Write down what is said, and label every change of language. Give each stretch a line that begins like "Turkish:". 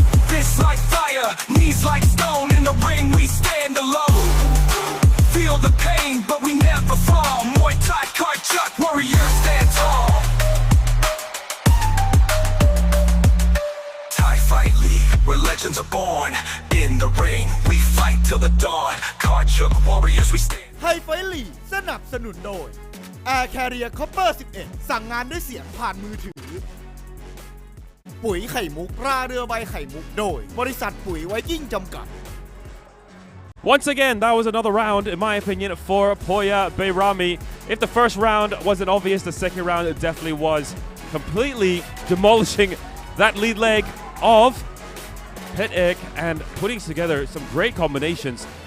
English: Fists like fire, knees like stone. In the ring, we stand alone. Feel the pain, but we never fall. Muay Thai Kard Chuek, warriors stand tall. Thai Fight League, where legends are born. In the ring, we fight till the dawn. Kard Chuek, warriors, we stand.
Thai: ไทยไฟท์ลีกสนับสนุนโดย Air Carrier Copper 11 สั่งงานด้วยเสียงผ่านมือถือ ปุ๋ยไข่มุกราเรือใบไข่มุกโดยบริษัทปุ๋ยไวกิ้งจำกัด
English: Once again, that was another round, in my opinion, for Poya Bayrami. If the first round wasn't obvious, the second round it definitely was. Completely demolishing that lead leg of Petcheak and putting together some great combinations.